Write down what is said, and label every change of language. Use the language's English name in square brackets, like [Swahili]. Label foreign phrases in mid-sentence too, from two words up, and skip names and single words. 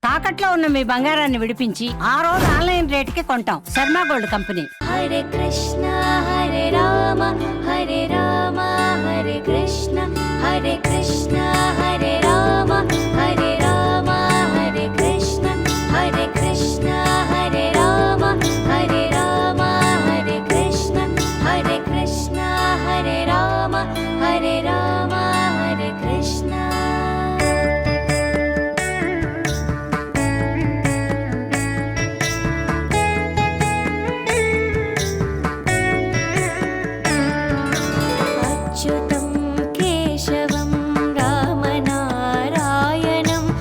[Telugu] తాకట్లో ఉన్న మీ బంగారాన్ని విడిపించి ఆ రోజు ఆన్లైన్ రేటుకి కొంటాం. శర్మ గోల్డ్ కంపెనీ. [Sanskrit] హరే కృష్ణ హరే రామ హరే రామ హరే కృష్ణ హరే కృష్ణ హరే రామ హరే రామ హరే కృష్ణ హరే కృష్ణ హరే రామ హరే రామ హరే కృష్ణ హరే కృష్ణ హరే రామ హరే రామ హరే కృష్ణ. అచ్యుతం కేశవం రామనారాయణం